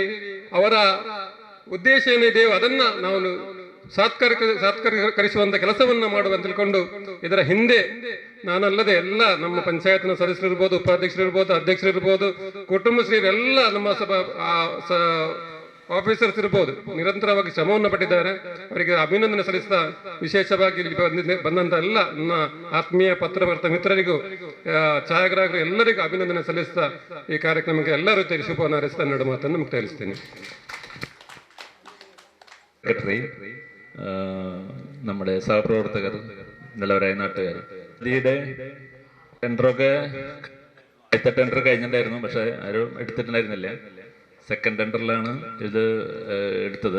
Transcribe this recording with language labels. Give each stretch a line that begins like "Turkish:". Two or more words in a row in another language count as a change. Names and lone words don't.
Kannada: ಅವರ ಉದ್ದೇಶ ಏನಿದೆಯೋ ಅದನ್ನ ನಾವು ಸಾತ್ಕರಿಸುವಂತ ಕೆಲಸವನ್ನ ಮಾಡುವಂತ ತಿಳ್ಕೊಂಡು ಇದರ ಹಿಂದೆ ನಾನಲ್ಲದೆ ಎಲ್ಲ ನಮ್ಮ ಪಂಚಾಯತ್ನ ಸದಸ್ಯರಿರ್ಬೋದು, ಉಪಾಧ್ಯಕ್ಷರಿರ್ಬೋದು, ಅಧ್ಯಕ್ಷರಿರ್ಬೋದು, ಕುಟುಂಬಶ್ರೀರೆಲ್ಲ ನಮ್ಮ ಆಫೀಸರ್ಸ್ ಇರ್ಬೋದು ನಿರಂತರವಾಗಿ ಶ್ರಮವನ್ನು ಪಟ್ಟಿದ್ದಾರೆ. ಅವರಿಗೆ ಅಭಿನಂದನೆ ಸಲ್ಲಿಸ್ತಾ ವಿಶೇಷವಾಗಿ ಇಲ್ಲಿ ಬಂದಂತ ಎಲ್ಲ ನನ್ನ ಆತ್ಮೀಯ ಪತ್ರಕರ್ತ ಮಿತ್ರರಿಗೂ ಛಾಯಾಗ್ರಾಹಕರು ಎಲ್ಲರಿಗೂ ಅಭಿನಂದನೆ ಸಲ್ಲಿಸ್ತಾ ಈ ಕಾರ್ಯಕ್ರಮಕ್ಕೆ ಎಲ್ಲ ರೀತಿಯ ಶುಭವನ್ನು ಹಾರೈಸ್ತಾ ಎರಡು ಮಾತನ್ನು ಮುಕ್ತಾಯಿಸ್ತೇನೆ.
Malayalam: നമ്മുടെ സഹപ്രവർത്തകർ നല്ലവരായ നാട്ടുകാർ ഇതിയുടെ ടെൻഡറൊക്കെ ആദ്യത്തെ ടെൻഡർ കഴിഞ്ഞിട്ടുണ്ടായിരുന്നു, പക്ഷെ ആരും എടുത്തിട്ടുണ്ടായിരുന്നില്ല.
English: second tender
Malayalam: ഇത് എടുത്തത്.